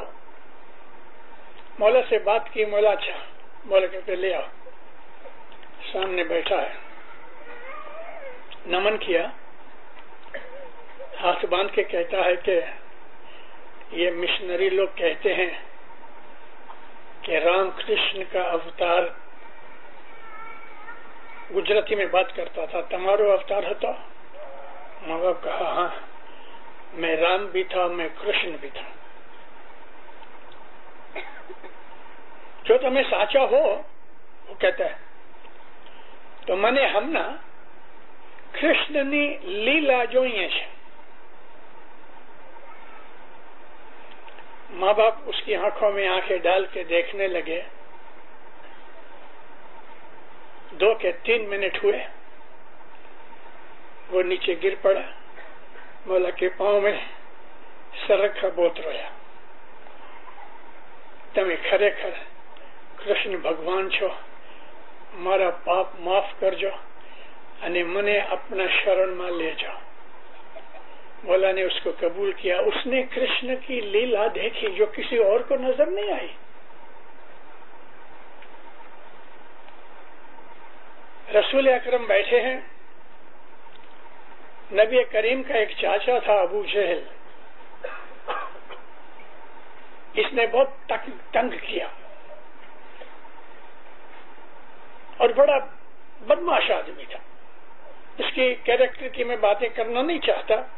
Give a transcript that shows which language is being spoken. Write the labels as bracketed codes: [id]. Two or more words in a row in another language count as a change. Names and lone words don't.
[ur] مولا سے بات کی، مولا اچھا، مولا کہتے لے آؤ، سامنے بیٹھا ہے، نمن کیا، ہاتھ باندھ کے کہتا ہے کہ یہ مشنری لوگ کہتے ہیں کہ رام کرشن کا اوتار، گجراتی میں بات کرتا تھا، تمہارو اوتار ہوتا؟ ماں باپ کہا ہاں، میں رام بھی تھا، میں کرشن بھی تھا، جو تمہیں ساچا ہو وہ کہتا ہے تو [gu] મને હમણાં કૃષ્ણની લીલા જોઈએ છે۔ [ur] ماں باپ اس کی آنکھوں میں آنکھیں ڈال کے دیکھنے لگے، 2 کے 3 منٹ ہوئے، وہ نیچے گر پڑا، مولا کے پاؤں میں سر رکھا، بہت رویا، تمہیں [gu] ખરેખર કૃષ્ણ ભગવાન છો، મારા પાપ માફ કરજો અને મને [ur] اپنا شرن میں لے جاؤ۔ مولا نے اس کو قبول کیا، اس نے کرشن کی لیلا دیکھی جو کسی اور کو نظر نہیں آئی۔ رسول اکرم بیٹھے ہیں، نبی کریم کا ایک چاچا تھا ابو جہل، اس نے بہت تنگ کیا اور بڑا بدماش آدمی تھا، اس کی کیریکٹر کی میں باتیں کرنا نہیں چاہتا۔